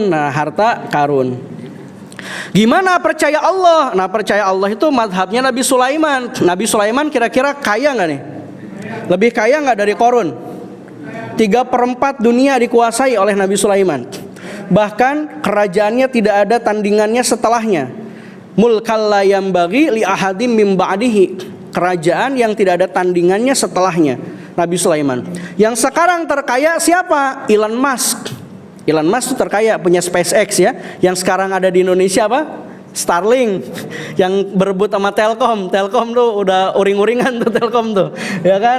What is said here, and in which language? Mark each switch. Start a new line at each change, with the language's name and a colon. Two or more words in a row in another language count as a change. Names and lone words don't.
Indonesian: Nah harta karun. Gimana percaya Allah? Nah percaya Allah itu mazhabnya Nabi Sulaiman. Nabi Sulaiman kira-kira kaya nggak nih? Lebih kaya nggak dari Korun? 3/4 dunia dikuasai oleh Nabi Sulaiman. Bahkan kerajaannya tidak ada tandingannya setelahnya.
Arabic: ملكًا لا ينبغي لأحد من بعده.
Indonesian: Kerajaan yang tidak ada tandingannya setelahnya, Nabi Sulaiman. Yang sekarang terkaya siapa? Elon Musk. Elon Musk itu terkaya, punya SpaceX ya. Yang sekarang ada di Indonesia apa? Starlink, yang berebut sama Telkom. Telkom tuh udah uring-uringan tuh Telkom tuh, ya kan?